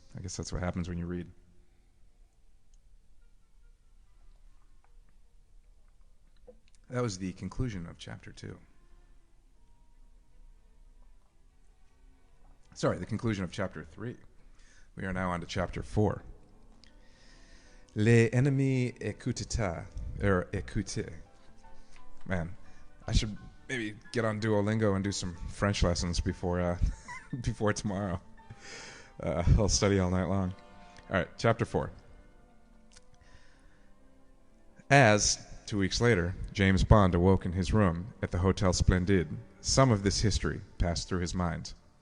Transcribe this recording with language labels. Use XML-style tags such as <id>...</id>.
<en>I guess that's what happens when you read. That was the conclusion of Chapter 2. Sorry, the conclusion of Chapter 3. We are now on to Chapter 4.</en> <fr>L'ennemi écoutera,</fr> <en>or</en> <fr>écoutez.</fr> <en>Man, I should maybe get on Duolingo and do some French lessons before tomorrow. I'll study all night long. All right, Chapter 4. As, 2 weeks later, James Bond awoke in his room at the Hotel Splendide, some of this history passed through his mind.</en>